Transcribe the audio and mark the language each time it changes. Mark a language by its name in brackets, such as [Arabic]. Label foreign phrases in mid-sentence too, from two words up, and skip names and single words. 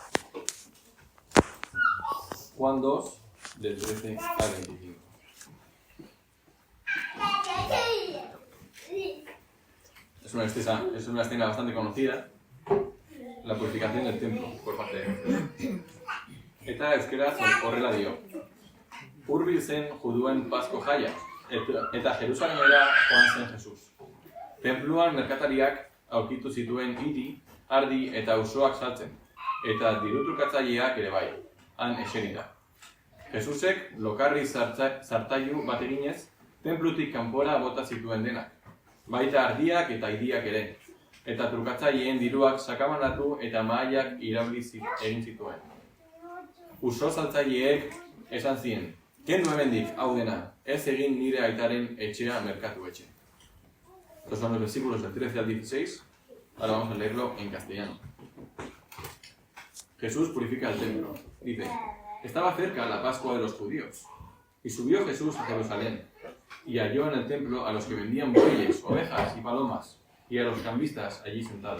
[Spanish] Juan 2, del 13 al 25. Es una escena bastante conocida, la purificación del templo por parte de Jesús. [Basque] Eta euskera horrela dio. Hurbil zen juduen Pasko jaia, eta Jerusalemera joan zen Jesus. Tenpluan merkatariak aurkitu zituen hiri, ardi eta auzoak saltzen, eta dirutrukatzaileak ere bai, han eserita. Jesusek lokarri zartailu bat eginez, tenplutik kanpora bota zituen denak, baita ardiak eta hiriak ere, eta trukatzaileen diruak sakabanatu eta mahaiak irauli egin zituen. Uso saltzaileek esan zien, kendu hemendik, hau dena, ez egin nire aitaren etxea merkatu etxe. [Spanish] Estos son los versículos del 13 al 16. Ahora vamos a leerlo en castellano. Jesús purifica el templo. Dice, estaba cerca la Pascua de los judíos, y subió Jesús a Jerusalén, y halló en el templo a los que vendían bueyes, ovejas y palomas, y a los cambistas allí sentados.